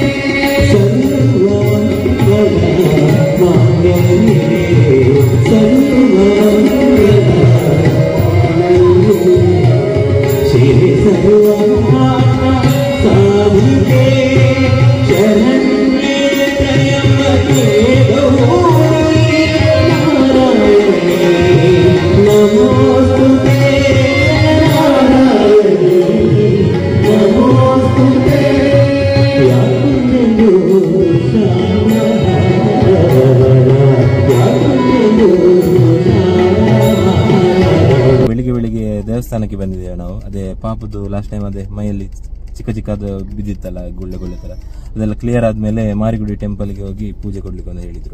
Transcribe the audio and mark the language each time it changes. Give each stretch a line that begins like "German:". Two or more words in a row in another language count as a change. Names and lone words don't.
Sanskrit: श्री सर्वसाधिके शरण्ये त्र्यम्बके गौरी नारायणे नमोस्तुते नारायणे नमोस्तुते
Kannada: ಬೆಳಿಗ್ಗೆ ಬೆಳಿಗ್ಗೆ ದೇವಸ್ಥಾನಕ್ಕೆ ಬಂದಿದ್ದೇವೆ ನಾವು. ಅದೇ ಪಾಪದ್ದು
English: last time
Kannada: ಅದೇ ಮೈಯಲ್ಲಿ ಚಿಕ್ಕ ಚಿಕ್ಕದು ಬಿದ್ದಿತ್ತಲ್ಲ ಗುಳ್ಳೆ ಗುಳ್ಳೆ ತರ, ಅದೆಲ್ಲ ಕ್ಲಿಯರ್ ಆದ್ಮೇಲೆ ಮಾರಿಗುಡಿ ಟೆಂಪಲ್ಗೆ ಹೋಗಿ ಪೂಜೆ ಕೊಡ್ಲಿಕ್ಕೆ ಅಂತ ಹೇಳಿದ್ರು.